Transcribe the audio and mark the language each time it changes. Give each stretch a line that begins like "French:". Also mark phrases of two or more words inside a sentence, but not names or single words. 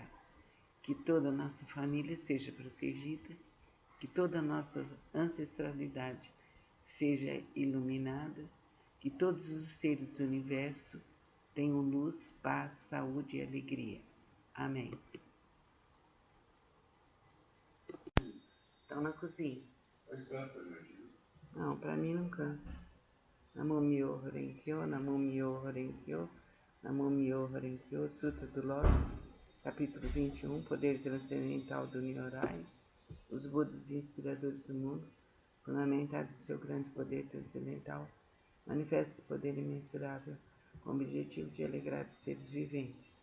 Portuguese: Que toda a nossa família seja protegida, que toda a nossa ancestralidade seja iluminada, que todos os seres do universo tenham luz, paz, saúde e alegria. Amém. Estão na cozinha. Mas cansa, meu filho. Não, para mim não cansa.
Japanese: 南無妙法蓮華経、南無妙法蓮華経、南無妙法蓮華経,
Portuguese: Sutra do Lótus, capítulo 21, Poder Transcendental do Nyorai. Os Budas inspiradores do mundo, fundamentados em seu grande poder transcendental, manifestam esse poder imensurável com o objetivo de alegrar os seres viventes.